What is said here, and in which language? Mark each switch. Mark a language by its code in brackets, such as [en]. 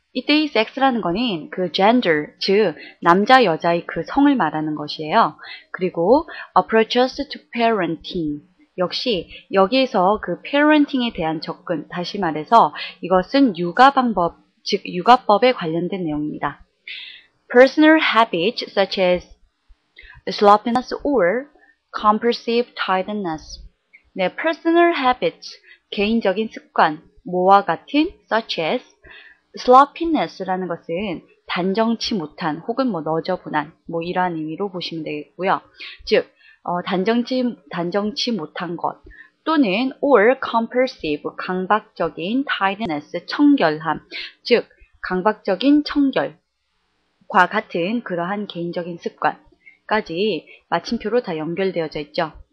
[ko] 이때 이 섹스라는 거는 그 gender, 즉 남자 여자의 그 성을 말하는 것이에요. 그리고 [en] approaches to parenting, [ko] 역시 여기에서 그 parenting에 대한 접근, 다시 말해서 이것은 육아 방법, 즉 육아법에 관련된 내용입니다. [en] Personal habits such as sloppiness or compulsive tidiness. [ko] 네, [en] personal habits, [ko] 개인적인 습관, 뭐와 같은 [en] such as sloppiness [ko] 라는 것은 단정치 못한 혹은 너저분한 이러한 의미로 보시면 되겠고요. 즉 단정치 못한 것 또는 [en] or compulsive [ko] 강박적인 tidiness 청결함 즉 강박적인 청결과 같은 그러한 개인적인 습관까지 마침표로 다 연결되어져 있죠.